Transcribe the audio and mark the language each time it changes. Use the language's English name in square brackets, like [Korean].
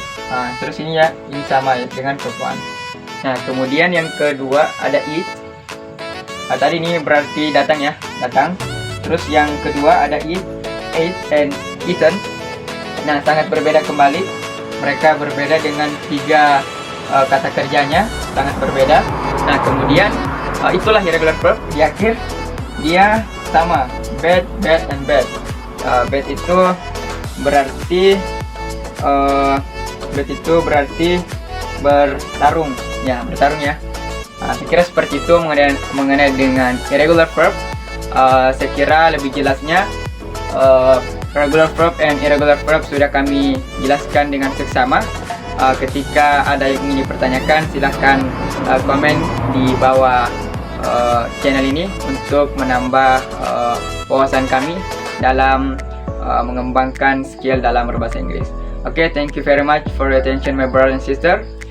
[Indonesian] Nah, terus ini ya, ini sama ya dengan verb 1. Nah, kemudian yang kedua ada eat. Nah, tadi ini berarti datang ya, datang. Terus yang kedua ada eat, ate, and eaten. Nah, sangat berbeda kembali. Mereka berbeda dengan 3 kata kerjanya, sangat berbeda. Nah, kemudian itulah irregular verb. Di akhir dia sama, bed, bed, and bed. Bed itu berarti bertarung ya, bertarung ya. Nah, saya kira seperti itu mengenai dengan irregular verb. Saya kira lebih jelasnya regular verb and irregular verb sudah kami jelaskan dengan seksama. Ketika ada yang ingin dipertanyakan, silahkan komen di bawah channel ini untuk menambah wawasan kami dalam mengembangkan skill dalam berbahasa Inggris. [English] Okay, thank you very much for your attention, my brother and sister.